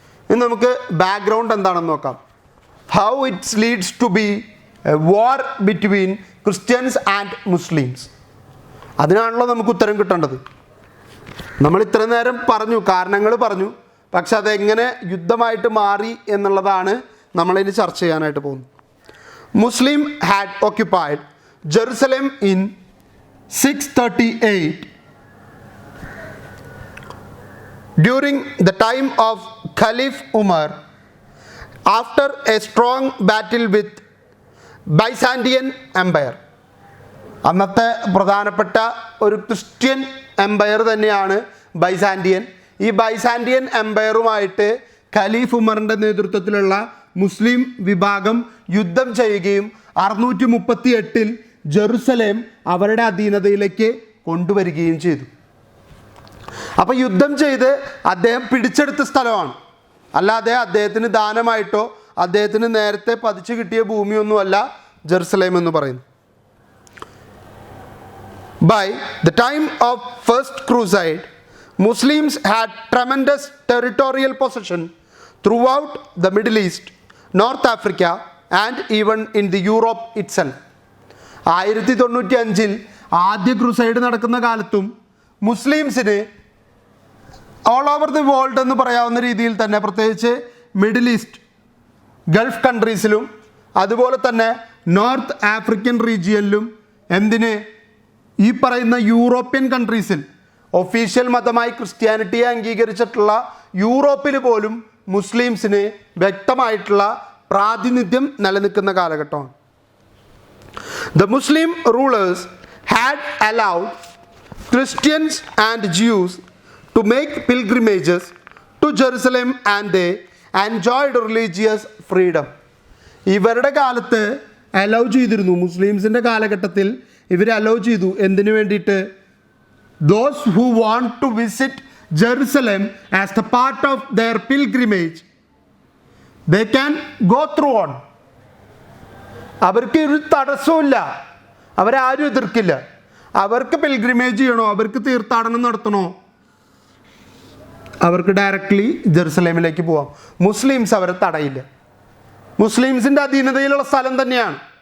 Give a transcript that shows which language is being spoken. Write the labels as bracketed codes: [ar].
[ml] ഇനി നമുക്ക് ബാക്ക്ഗ്രൗണ്ട് എന്താണെന്ന് നോക്കാം. [en] How it's leads to be a war between Christians and Muslims. [ml] അതിനാണല്ലോ നമുക്ക് ഉത്തരം കിട്ടേണ്ടത്. നമ്മൾ ഇത്ര നേരം പറഞ്ഞു, കാരണങ്ങൾ പറഞ്ഞു, പക്ഷെ അതെങ്ങനെ യുദ്ധമായിട്ട് മാറി എന്നുള്ളതാണ് നമ്മളിനി ചർച്ച ചെയ്യാനായിട്ട് പോകുന്നത്. [en] Muslim had occupied Jerusalem in 638 during the time of Caliph Umar after a strong battle with Byzantine Empire. [ml] അന്നത്തെ പ്രധാനപ്പെട്ട ഒരു ക്രിസ്ത്യൻ എംപയർ തന്നെയാണ് ബൈസാൻഡിയൻ. ഈ ബൈസാൻഡിയൻ എംപയറുമായിട്ട് ഖലീഫ് ഉമറിൻ്റെ നേതൃത്വത്തിലുള്ള മുസ്ലിം വിഭാഗം യുദ്ധം ചെയ്യുകയും 638 ജെറുസലേം അവരുടെ അധീനതയിലേക്ക് കൊണ്ടുവരികയും ചെയ്തു. അപ്പോൾ യുദ്ധം ചെയ്ത് അദ്ദേഹം പിടിച്ചെടുത്ത സ്ഥലമാണ്, അല്ലാതെ അദ്ദേഹത്തിന് ദാനമായിട്ടോ അദ്ദേഹത്തിന് നേരത്തെ പതിച്ചു കിട്ടിയ ഭൂമിയൊന്നുമല്ല ജെറുസലേം എന്ന് പറയുന്നു. [en] By the time of First Crusade, Muslims had tremendous territorial possession throughout the Middle East, North Africa and even in the Europe itself. [ml] 1095 ആദ്യ ക്രൂസൈഡ് നടക്കുന്ന കാലത്തും മുസ്ലിംസിന് [en] all over the world [ml] എന്ന് പറയാവുന്ന രീതിയിൽ തന്നെ, പ്രത്യേകിച്ച് മിഡിൽ ഈസ്റ്റ്, ഗൾഫ് കൺട്രീസിലും അതുപോലെ തന്നെ നോർത്ത് ആഫ്രിക്കൻ റീജിയനിലും, എന്തിന് ഈ പറയുന്ന യൂറോപ്യൻ കൺട്രീസിൽ ഒഫീഷ്യൽ മതമായി ക്രിസ്ത്യാനിറ്റിയെ അംഗീകരിച്ചിട്ടുള്ള യൂറോപ്പിൽ പോലും മുസ്ലിംസിന് വ്യക്തമായിട്ടുള്ള പ്രാതിനിധ്യം നിലനിൽക്കുന്ന കാലഘട്ടമാണ്. [en] The Muslim rulers had allowed Christians and Jews to make pilgrimages to Jerusalem and they enjoyed religious freedom. [ml] ഇവരുടെ കാലത്ത് അലൗ ചെയ്തിരുന്നു, മുസ്ലിംസിൻ്റെ കാലഘട്ടത്തിൽ ഇവർ അലൗ ചെയ്തു. എന്തിനു വേണ്ടിയിട്ട്? [en] Those who want to visit Jerusalem as the part of their pilgrimage, they can go through on. [ml] അവർക്ക് ഒരു തടസ്സമില്ല, അവരാരും എതിർക്കില്ല. അവർക്ക് പിൽഗ്രിമേജ് ചെയ്യണോ, അവർക്ക് തീർത്ഥാടനം നടത്തണോ, അവർക്ക് ഡയറക്റ്റ്ലി ജെറുസലേമിലേക്ക് പോവാം. മുസ്ലിംസ് അവരെ തടയില്ല. മുസ്ലിംസിൻ്റെ അധീനതയിലുള്ള സ്ഥലം തന്നെയാണ്.